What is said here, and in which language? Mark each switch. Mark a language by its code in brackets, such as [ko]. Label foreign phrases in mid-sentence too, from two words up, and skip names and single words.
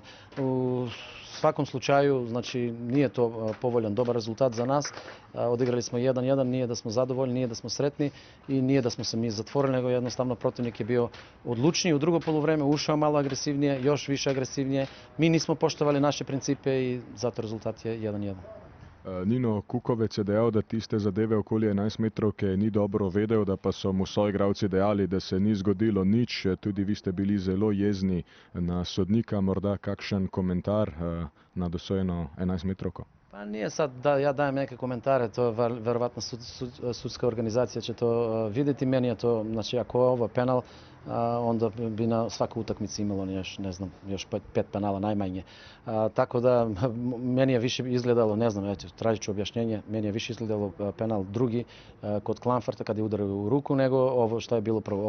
[sr] U svakom slučaju, znači nije to povoljan, dobar rezultat za nas. Odigrali smo 1-1, nije da smo zadovoljni, nije da smo sretni i nije da smo se mi zatvorili, nego jednostavno protivnik je bio odlučniji. U drugo poluvreme ušao malo agresivnije, još više agresivnije. Mi nismo poštovali naše principe i zato rezultat je 1-1. [sl] Nino Kukovec je dejal, da tiste zadeve okoli 11 metrovke ni dobro vedel, da pa so mu soigralci dejali, da se ni zgodilo nič. Tudi vi ste bili zelo jezni na sodnika. Morda kakšen komentar na dosojeno 11 metrovko? [sr] Pa nije sad da ja dajem neke komentare, to verovatno sudska organizacija će to vidjeti. Meni je to, znači ako je ovo penal, onda bi na svakoj utakmici imalo još 5 penala najmanje. Tako da meni je više izgledalo, ne znam, tražit ću objašnjenje, meni je više izgledalo penal drugi kod Klamfarta kad je udario u ruku nego ovo što je bilo prvo.